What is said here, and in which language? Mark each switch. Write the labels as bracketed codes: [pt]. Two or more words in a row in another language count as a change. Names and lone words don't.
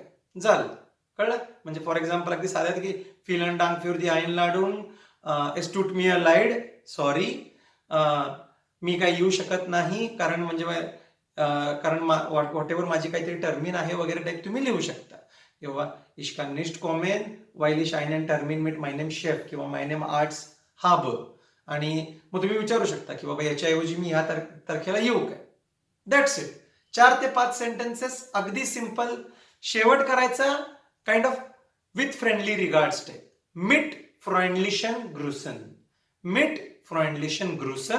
[mr] झालं. कळलं? म्हणजे [en] for example [mr] अगदी साध्यात की [de] Vielen Dank für die Einladung es tut mir leid, [mr] सॉरी मी काही येऊ शकत नाही कारण म्हणजे कारण व्हॉट एव्हर माझी काहीतरी टर्मिन आहे वगैरे टाईप तुम्ही लिहू शकता. [de] किंवा इश kann nicht kommen weil ich einen Termin mit meinem Chef किंवा meinem Arzt habe. [mr] आणि मग तुम्ही विचारू शकता की बाबा याच्याऐवजी मी ह्या तारखेला येऊ काय. [en] That's it. [mr] 4 ते 5 सेंटेन्सेस, अगदी सिंपल. शेवट करायचा [en] kind of with friendly regards [mr] टाईप. [de] Mit freundlichen Grüßen. Mit freundlichen Grüßen.